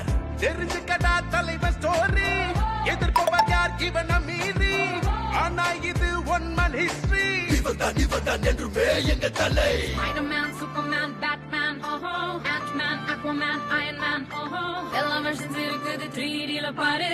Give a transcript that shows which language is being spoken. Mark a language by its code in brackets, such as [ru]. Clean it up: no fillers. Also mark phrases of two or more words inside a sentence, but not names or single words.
[ta] தெரிஞ்சுக்கடா தலைவர் ஸ்டோரி எதிர்ப்பவர் யார் இவன மீறி ஆனா இது [en] one man history [ta] இவர்தான் என்றுமே எங்க தலை Spider-Man, Superman, Batman, Ant-Man, Aquaman, Iron Man, எல்லா வெர்ஷன்ஸ் இருக்குது 3Dல பாரு